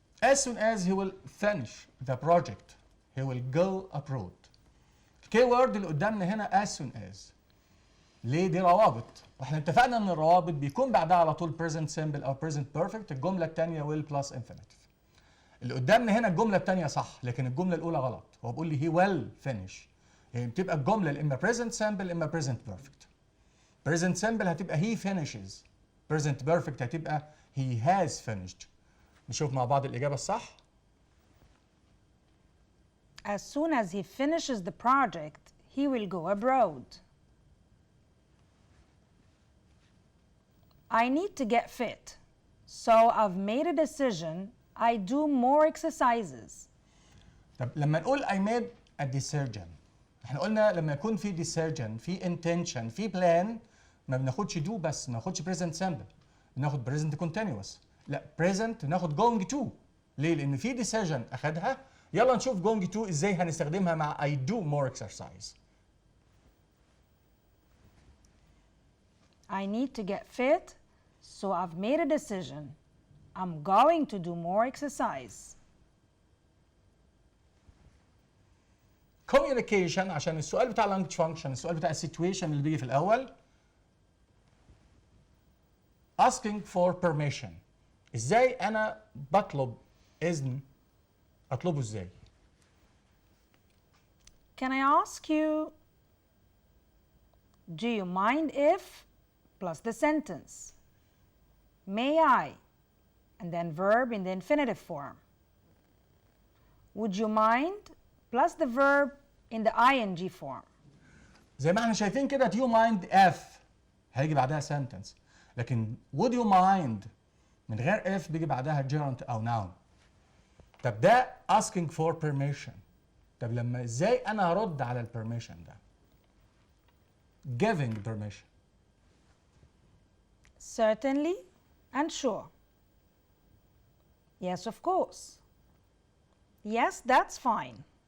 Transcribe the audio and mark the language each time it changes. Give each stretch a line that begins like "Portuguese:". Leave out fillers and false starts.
English: As soon as he will finish the project, he will go abroad.
Arabic: الكي وورد اللي قدامنا هنا as soon as. ليه؟ دي روابط، واحنا اتفقنا ان الروابط بيكون بعدها على طول present simple او present perfect. الجمله الثانيه
English: will plus infinitive.
Arabic: اللي قدامنا هنا الجمله الثانيه صح، لكن الجمله الاولى غلط. هو بيقول لي
English: he will finish.
Arabic: يعني بتبقى الجمله اما present simple اما present perfect.
English: present simple
Arabic: هتبقى
English: he finishes. present perfect هتبقى he has finished.
Arabic: نشوف مع بعض الإجابة الصح.
English: As soon as he finishes the project, he will go abroad. I need to get fit, so I've made a decision I do more exercises.
Arabic: طب لما نقول
English: I made a decision،
Arabic: احنا قلنا لما يكون في decision، في intention، في plan، ما بناخدش do بس، ما بناخدش present simple، بناخد present continuous. لا present ناخد going to. ليه؟ لأن في decision أخدها. يلا نشوف going to إزاي هنستخدمها مع
English: I do more exercise. I need to get fit, so I've made a decision. I'm going to do more exercise.
Arabic: communication، عشان السؤال بتاع language function، السؤال بتاع situation اللي بيجي في الأول.
English: asking for permission.
Arabic: ازاي انا بطلب اذن؟ اطلبه ازاي؟
English: Can I ask you, do you mind if plus the sentence? May I? And then verb in the infinitive form. Would you mind plus the verb in the ing form.
Arabic: زي ما احنا شايفين كده
English: do you mind if
Arabic: هيجي بعدها sentence. لكن
English: would you mind
Arabic: من غير if بيجي بعدها gerund او noun. طب ده
English: asking for permission.
Arabic: طب لما ازاي انا هرد على البرميشن ده؟
English: giving permission. Certainly and sure. Yes, of course. Yes, that's fine.